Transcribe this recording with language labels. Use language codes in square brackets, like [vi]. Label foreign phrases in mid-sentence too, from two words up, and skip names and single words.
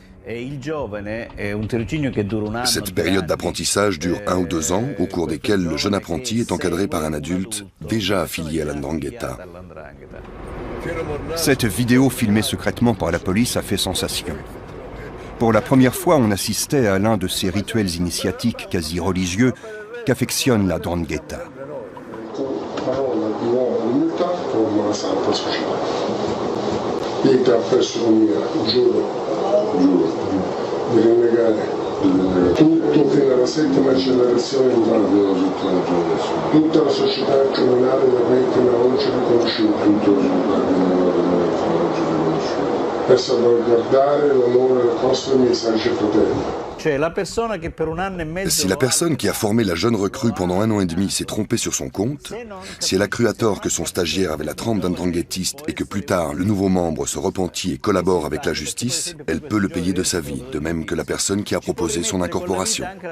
[fr] Cette période d'apprentissage dure 1 ou 2 ans, au cours desquels le jeune apprenti est encadré par un adulte déjà affilié à la 'Ndrangheta. Cette vidéo filmée secrètement par la police a fait sensation. Pour la première fois, on assistait à l'un de ces rituels initiatiques quasi religieux qu'affectionne la 'ndrangheta. [it] Tutto fino alla 7ª generazione tutta la società criminale da me fino a oggi riconosciuta per salvaguardare l'onore del posto dei miei saggi fratelli. [fr] Si la personne qui a formé la jeune recrue pendant 1 an et demi s'est trompée sur son compte, si elle a cru à tort que son stagiaire avait la trempe d'un ndranghêtiste et que plus tard le nouveau membre se repentit et collabore avec la justice, elle peut le payer de sa vie, de même que la personne qui a proposé son incorporation.